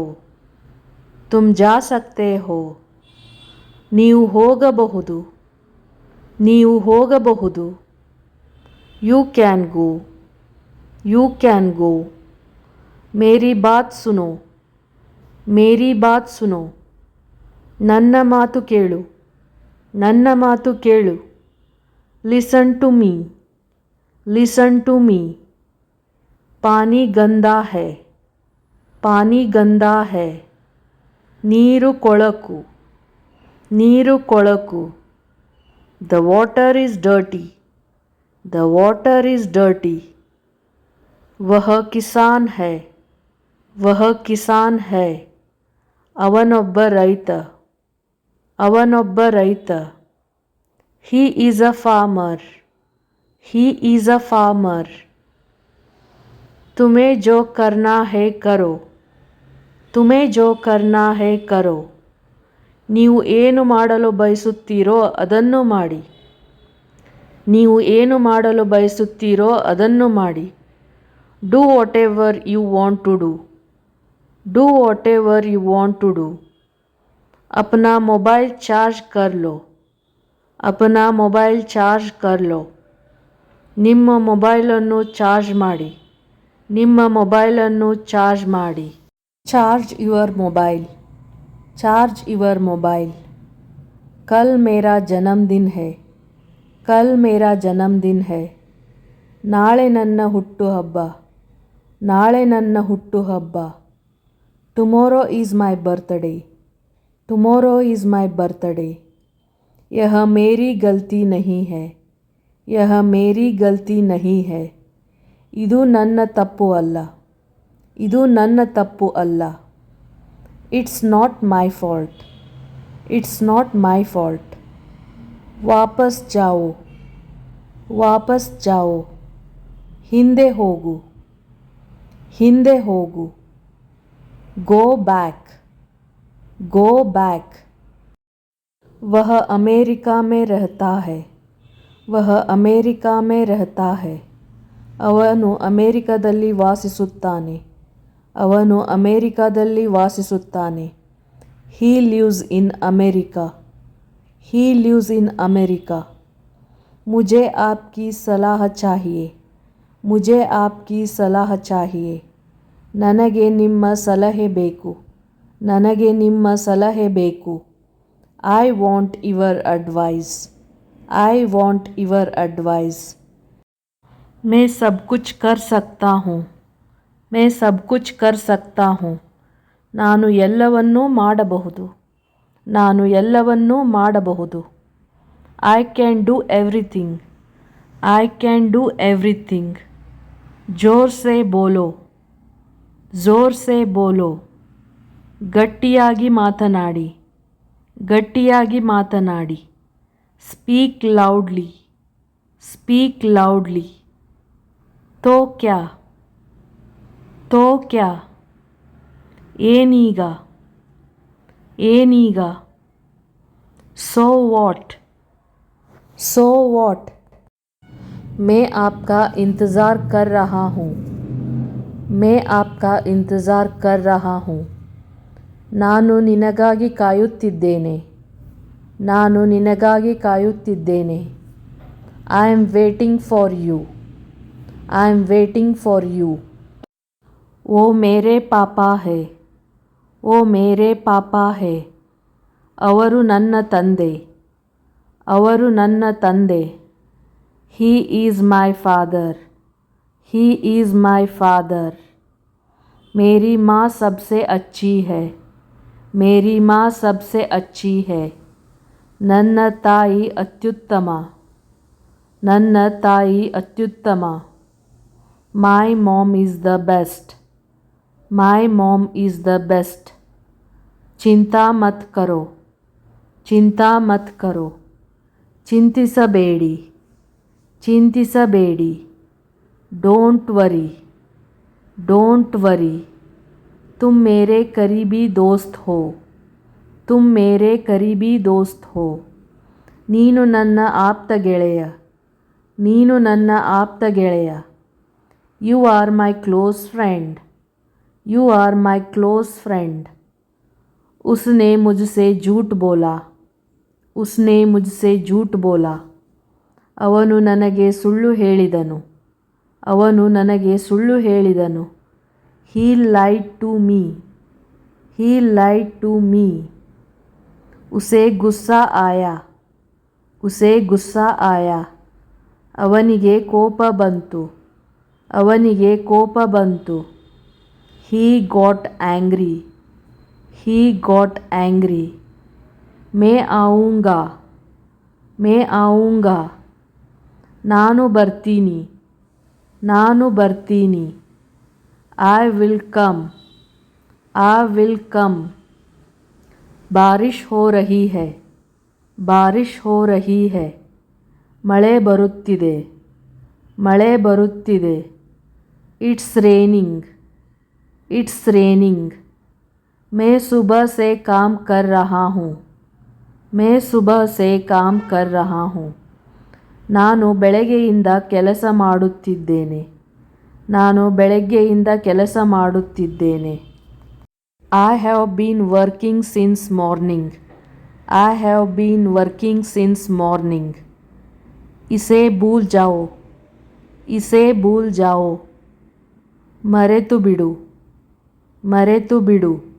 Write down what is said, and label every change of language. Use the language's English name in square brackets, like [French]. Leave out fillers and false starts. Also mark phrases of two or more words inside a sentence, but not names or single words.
[Hindi] तुम जा सकते हो. [Kannada] ನೀವು ಹೋಗಬಹುದು. ನೀವು ಹೋಗಬಹುದು. [English] You can go. You can go. [Hindi] मेरी बात सुनो. मेरी बात सुनो. [Kannada] ನನ್ನ ಮಾತು ಕೇಳು. ನನ್ನ ಮಾತು ಕೇಳು. [English] Listen to me. Listen to me. [Hindi] पानी गंदा है. पानी गंदा है. [Kannada] ನೀರು ಕೊಳಕು. ನೀರು ಕೊಳಕು. [English] The water is dirty. The water is dirty. [Hindi] वह किसान है. वह किसान है. [Kannada] ಅವನೊಬ್ಬ ರೈತ. ಅವನೊಬ್ಬ ರೈತ. [English] He is a farmer. He is a farmer. [Hindi] तुम्हें जो करना है करो. तुम्हें जो करना है करो. [Kannada] ನೀವು ಏನು ಮಾಡಲು ಬಯಸುತ್ತೀರೋ ಅದನ್ನು ಮಾಡಿ. ನೀವು ಏನು ಮಾಡಲು ಬಯಸುತ್ತೀರೋ ಅದನ್ನು ಮಾಡಿ. [English] Do whatever you want to do. Do whatever you want to do. [Hindi] अपना [English] mobile charge [Hindi] कर लो. अपना [English] mobile charge [Hindi] कर लो. [Kannada] ನಿಮ್ಮ ಮೊಬೈಲನ್ನು ಚಾರ್ಜ್ ಮಾಡಿ. ನಿಮ್ಮ ಮೊಬೈಲನ್ನು ಚಾರ್ಜ್ ಮಾಡಿ. [English] Charge your mobile. Charge your mobile. [Hindi] कल मेरा जन्मदिन है. कल मेरा जन्मदिन है. [Kannada] ನಾಳೆ ನನ್ನ ಹುಟ್ಟುಹಬ್ಬ. ನಾಳೆ ನನ್ನ ಹುಟ್ಟುಹಬ್ಬ. [English] Tomorrow is my birthday. Tomorrow is my birthday. [Hindi] यह मेरी गलती नहीं है. यह मेरी गलती नहीं है. [Kannada] ಇದು ನನ್ನ ತಪ್ಪು ಅಲ್ಲ. ಇದು ನನ್ನ ತಪ್ಪು ಅಲ್ಲ. [English] It's not my fault. It's not my fault. [Hindi] वापस जाओ. वापस जाओ. [Kannada] ಹಿಂದೆ ಹೋಗು. ಹಿಂದೆ ಹೋಗು. [English] Go back. Go back. [Hindi] वह अमेरिका में रहता है. वह अमेरिका में रहता है. [Kannada] ಅವನು ಅಮೇರಿಕಾದಲ್ಲಿ ವಾಸಿಸುತ್ತಾನೆ. ಅವನು ಅಮೇರಿಕಾದಲ್ಲಿ ವಾಸಿಸುತ್ತಾನೆ. [English] He lives in America. He lives in America. [Hindi] मुझे आपकी सलाह चाहिए. मुझे आपकी सलाह चाहिए. [Kannada] ನನಗೆ ನಿಮ್ಮ ಸಲಹೆ ಬೇಕು. ನನಗೆ ನಿಮ್ಮ ಸಲಹೆ ಬೇಕು. [English] I want your advice. I want your advice. [Hindi] मैं सब कुछ कर सकता हूँ. मैं सब कुछ कर सकता हूँ. [Kannada] ನಾನು ಎಲ್ಲವನ್ನೂ ಮಾಡಬಹುದು. ನಾನು ಎಲ್ಲವನ್ನೂ ಮಾಡಬಹುದು. [English] I can do everything. I can do everything. [Hindi] जोर से बोलो. जोर से बोलो. [Kannada] ಗಟ್ಟಿಯಾಗಿ ಮಾತನಾಡಿ. ಗಟ್ಟಿಯಾಗಿ ಮಾತನಾಡಿ. [English] Speak loudly. Speak loudly. [Hindi] तो क्या. तो क्या. [Kannada] ಏನೀಗ. ಏನೀಗ. [English] So what. So what. [Hindi] मैं आपका इंतज़ार कर रहा हूँ. मैं आपका इंतज़ार कर रहा हूँ. [Kannada] ನಾನು ನಿನಗಾಗಿ ಕಾಯುತ್ತಿದ್ದೇನೆ. ನಾನು ನಿನಗಾಗಿ ಕಾಯುತ್ತಿದ್ದೇನೆ. [English] I am waiting for you. I am waiting for you. [Hindi] वो मेरे पापा है. वो मेरे पापा है. [Kannada] ಅವರು ನನ್ನ ತಂದೆ. ಅವರು ನನ್ನ ತಂದೆ. [English] He is my father. He is my father. [Hindi] मेरी माँ सबसे अच्छी है. मेरी माँ सबसे अच्छी है. [Kannada] ನನ್ನ ತಾಯಿ ಅತ್ಯುತ್ತಮ. ನನ್ನ ತಾಯಿ ಅತ್ಯುತ್ತಮ. [English] My mom is the best. My mom is the best. [Hindi] चिंता मत करो. चिंता मत करो. [Kannada] ಚಿಂತಿಸಬೇಡಿ. ಚಿಂತಿಸಬೇಡಿ. [English] Don't worry. Don't worry. [Hindi] तुम मेरे करीबी दोस्त हो. तुम मेरे करीबी दोस्त हो. [Kannada] ನೀನು ನನ್ನ ಆಪ್ತ ಗೆಳೆಯ. ನೀನು ನನ್ನ ಆಪ್ತ ಗೆಳೆಯ. [English] You are my close friend. You are my close friend. [Hindi] उसने मुझसे झूठ बोला. उसने मुझसे झूठ बोला. [Kannada] ಅವನು ನನಗೆ ಸುಳ್ಳು ಹೇಳಿದನು. ಅವನು ನನಗೆ ಸುಳ್ಳು ಹೇಳಿದನು. [English] He lied to me. He lied to me. [Hindi] उसे गुस्सा आया. उसे गुस्सा आया. [Kannada] ಅವನಿಗೆ ಕೋಪ ಬಂತು. ಅವನಿಗೆ ಕೋಪ ಬಂತು. [English] He got angry. He got angry. [Hindi] मैं आऊँगा. मैं आऊँगा. [Kannada] ನಾನು ಬರ್ತೀನಿ. ನಾನು ಬರ್ತೀನಿ. [English] I will come. I will come. [Hindi] बारिश हो रही है. बारिश हो रही है. [Kannada] ಮಳೆ ಬರುತ್ತಿದೆ. ಮಳೆ ಬರುತ್ತಿದೆ. [English] It's raining. It's raining. [Hindi] मैं सुबह से काम कर रहा हूँ. मैं सुबह से काम कर रहा हूँ. [Kannada] ನಾನು ಬೆಳಗ್ಗೆಯಿಂದ ಕೆಲಸ ಮಾಡುತ್ತಿದ್ದೇನೆ. ನಾನು ಬೆಳಗ್ಗೆಯಿಂದ ಕೆಲಸ ಮಾಡುತ್ತಿದ್ದೇನೆ. [English] I have been working since morning. I have been working since morning. [Hindi] इसे भूल जाओ. इसे भूल जाओ. [Kannada] ಮರೆತು ಬಿಡು. ಮರೆತು ಬಿಡು.